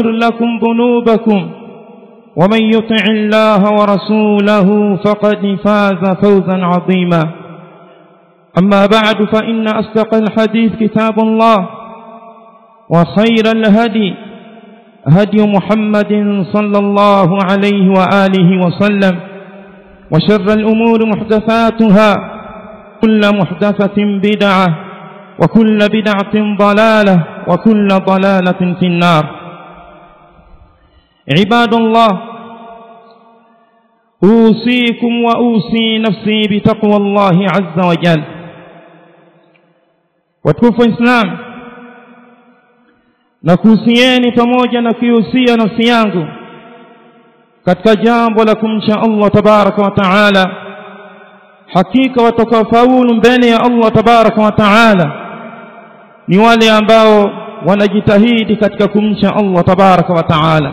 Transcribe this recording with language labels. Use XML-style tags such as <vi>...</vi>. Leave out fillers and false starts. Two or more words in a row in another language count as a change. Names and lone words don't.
<ar>لكم ذنوبكم ومن يطع الله ورسوله فقد فاز فوزا عظيما أما بعد فإن أصدق الحديث كتاب الله وخير الهدي هدي محمد صلى الله عليه وآله وسلم وشر الأمور محدثاتها كل محدثة بدعة وكل بدعة ضلالة وكل ضلالة في النار عباد الله أوصيكم وأوصي نفسي بتقوى الله عز وجل</ar> <sw>watukufu Islam na kuhusieni pamoja na kuhusia nafsi yangu katika jambo la kumcha</sw> <ar>الله تبارك وتعالى.</ar> <sw>Hakika watakaofaulu mbele ya</sw> <ar>الله تبارك وتعالى</ar> <sw>ni wale ambao wanajitahidi katika kumcha</sw> <ar>الله تبارك وتعالى.</ar>